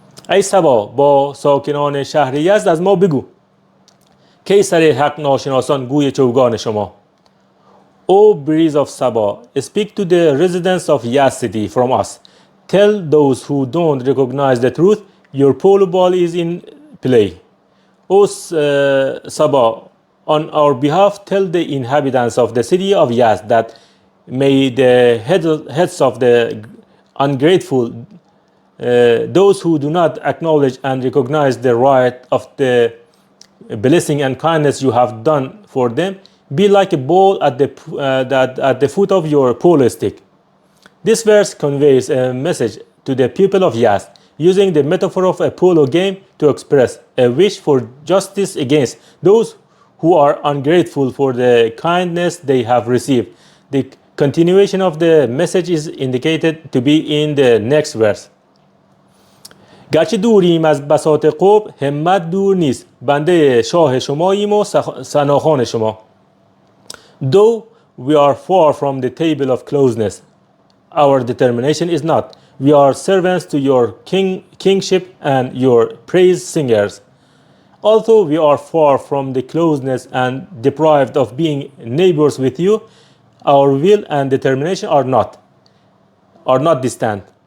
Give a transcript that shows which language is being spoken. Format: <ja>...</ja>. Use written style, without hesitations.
<fa>ای صبا با ساکنان شهر یزد از ما بگو کی سر حق ناشناسان گوی چوگان شما.</fa> <en>O breeze of Saba, speak to the residents of Yaz city from us. Tell those who don't recognize the truth, your polo ball is in play. O Saba, on our behalf, tell the inhabitants of the city of Yaz that may the heads of the ungrateful, those who do not acknowledge and recognize the right of the blessing and kindness you have done for them, be like a ball at the foot of your polo stick. This verse conveys a message to the people of Yaz, using the metaphor of a polo game to express a wish for justice against those who are ungrateful for the kindness they have received. The continuation of the message is indicated to be in the next verse.</en> <fa>گرچه دوریم از بساط قرب همت دور نیست بنده شاه شماییم و ثناخوان شما.</fa> <en>Though we are far from the table of closeness, our determination is not. We are servants to your kingship and your praise singers. Although we are far from the closeness and deprived of being neighbors with you, our will and determination are not distant.</en>